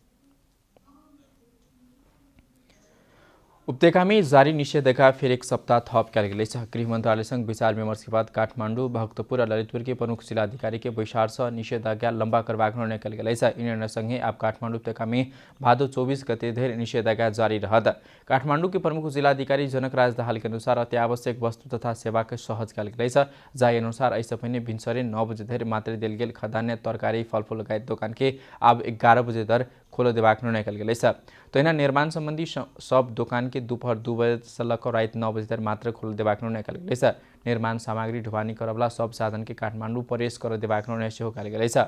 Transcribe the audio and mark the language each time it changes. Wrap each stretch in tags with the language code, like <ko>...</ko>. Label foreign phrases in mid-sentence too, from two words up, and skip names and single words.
<mai>उपत्यका में जारी निषेधाज्ञा फिर एक सप्ताह थप कयल गेल छ। गृह मंत्रालय संग विचार विमर्श के बाद काठमाडौँ, भक्तपुर और ललितपुर के प्रमुख जिलाधिकारी के बैसार से निषेधाज्ञा लंबा करबाक निर्णय कयल गेल छ। इ निर्णय संगे अब काठमाडौँ उपत्यका में भादो 24 गते धरि निषेधाज्ञा जारी रहत। काठमाडौँ के प्रमुख जिलाधिकारी जनक राज दाहाल के अनुसार अत्यावश्यक वस्तु तथा सेवा के सहज कयल गेल छ। जाय अनुसार ऐसे पहिने भिन्सरे 9 बजे धरि मात्र देल गेल खाद्यान्न, तरकारी, फलफूल लगायत दोकान के अब 11 बजे धरि खोल देबाक निर्णय कयल गेल छ। तो इना निर्माण संबंधी सब दुकान के दोपहर 2 बजे से लकर रात 9 बजे तक मात्र खोल देबाक निर्णय कयल गेल छ। निर्माण सामग्री ढुवानी करवला सब साधन के काठमाडौँ प्रवेश कर देबाक निर्णय सेहो कयल गेल छ।</mai>